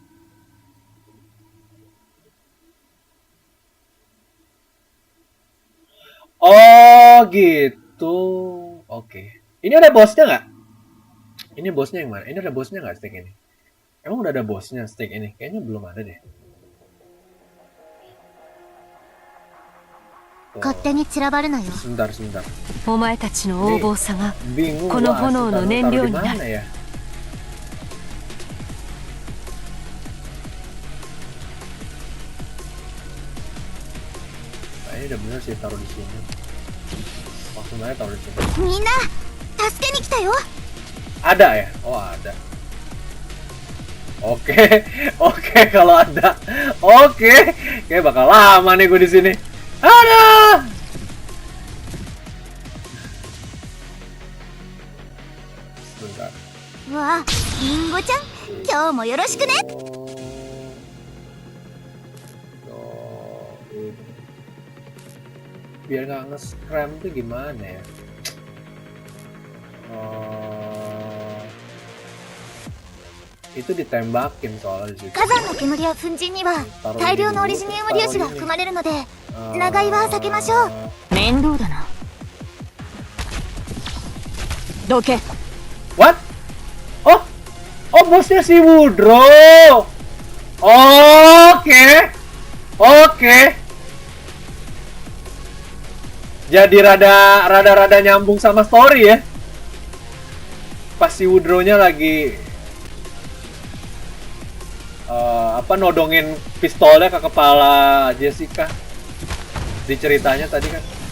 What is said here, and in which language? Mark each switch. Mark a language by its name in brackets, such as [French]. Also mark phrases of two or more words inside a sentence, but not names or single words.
[Indonesian] Oh gitu. Oke. Ini ada bosnya nggak? Ini bosnya yang mana? Ini ada bosnya nggak stake ini? Emang udah ada bosnya stake ini? Kayaknya belum ada deh. [Japanese] 勝手に散らばるなよ。 [Indonesian] Sebentar. [Japanese] お前たちの横暴さが [Indonesian] Bingung [Japanese] この [Indonesian] gua [Japanese] 炎の燃料にな [Indonesian] taruh di [Japanese] る。 [Indonesian] mana ya? Kayaknya udah bener sih taruh di sini. Langsung aja taruh di sini. [Japanese] みんな助けに来たよ。 [Indonesian] Ada ya? Oh ada. Oke, kalau ada. Oke, kayak bakal lama nih gue di sini. Ada. Sebentar. [Japanese] わあ、リンゴちゃん、今日もよろしくね。 [Indonesian] Biar nggak nge-scram tuh gimana ya? Itu ditembakin soalnya di situ. [Japanese] 火山の煙や粉塵には大量のオリジニウム粒子が含まれるので、長居は避けましょう。面倒だな。どけ。 [English] What? [Indonesian] Oh bosnya si Woodrow. Oke. Jadi rada nyambung sama story ya. Pas si Woodrow-nya lagi nodongin pistolnya ke kepala Jessica di ceritanya tadi kan.